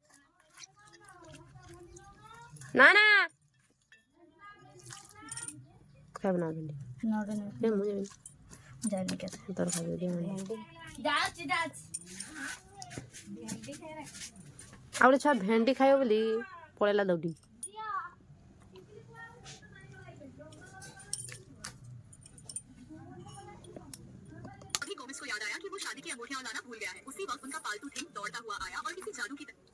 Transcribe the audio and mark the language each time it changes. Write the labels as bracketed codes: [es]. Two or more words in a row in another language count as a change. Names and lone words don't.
[or] ନା ନା ଖାଇବ ନା ଭେଣ୍ଡି? ମୁଁ ଯାଇନି କେତେ ତୋର ଖାଇବ ଆଉ ଗୋଟେ ଛୁଆ ଭେଣ୍ଡି ଖାଇବ ବୋଲି ପଳେଇଲା ଦୌଡ଼ି। [hi] उसको याद आया कि वो शादी की अंगूठियां लाना भूल गया है। उसी वक्त उनका पालतू थिंग दौड़ता हुआ आया और किसी जादू की